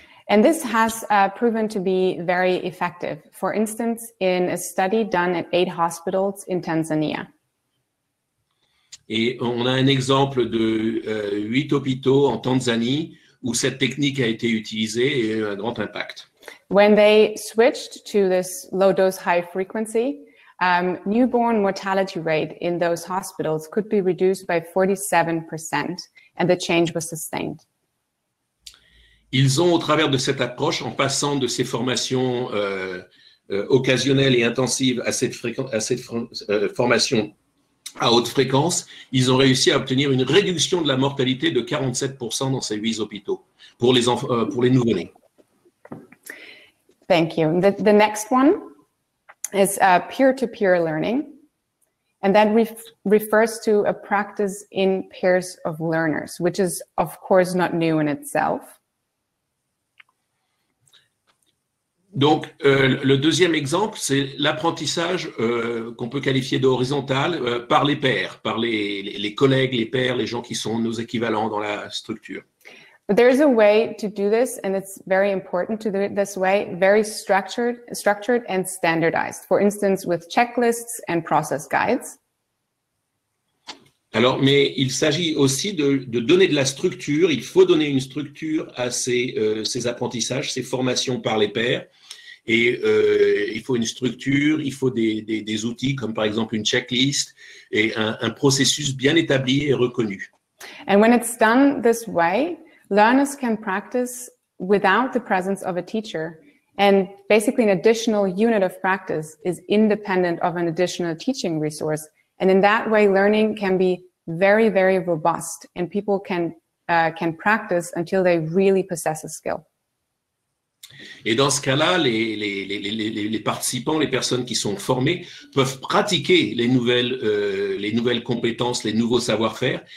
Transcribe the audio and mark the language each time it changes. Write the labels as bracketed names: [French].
[English] And this has proven to be very effective. For instance, in a study done at 8 hospitals in Tanzania. [French] Et on a un exemple de 8 hôpitaux en Tanzanie où cette technique a été utilisée et a eu un grand impact. [English] When they switched to this low dose, high frequency, newborn mortality rate in those hospitals could be reduced by 47%, and the change was sustained. [French] Ils ont, au travers de cette approche, en passant de ces formations occasionnelles et intensives à cette formation à haute fréquence, ils ont réussi à obtenir une réduction de la mortalité de 47% dans ces 8 hôpitaux pour les nouveau-nés. [English] Thank you. The next one is peer-to-peer learning, and that refers to a practice in pairs of learners, which is, of course, not new in itself. [French] Donc, le deuxième exemple, c'est l'apprentissage qu'on peut qualifier d'horizontal par les pairs, par les collègues, les pairs, les gens qui sont nos équivalents dans la structure. [English] But there's a way to do this, and it's very important to do it this way, very structured and standardized. For instance, with checklists and process guides. [French] Alors, mais il s'agit aussi de donner de la structure. Il faut donner une structure à ces apprentissages, ces formations par les pairs. Et il faut une structure, il faut des outils comme par exemple une checklist et un processus bien établi et reconnu. [English] And when it's done this way, learners can practice without the presence of a teacher. And basically an additional unit of practice is independent of an additional teaching resource. And in that way, learning can be very, very robust, and people can practice until they really possess a skill. [French] Et dans ce cas-là, les participants, les personnes qui sont formées peuvent pratiquer les nouvelles compétences, les nouveaux savoir-faire.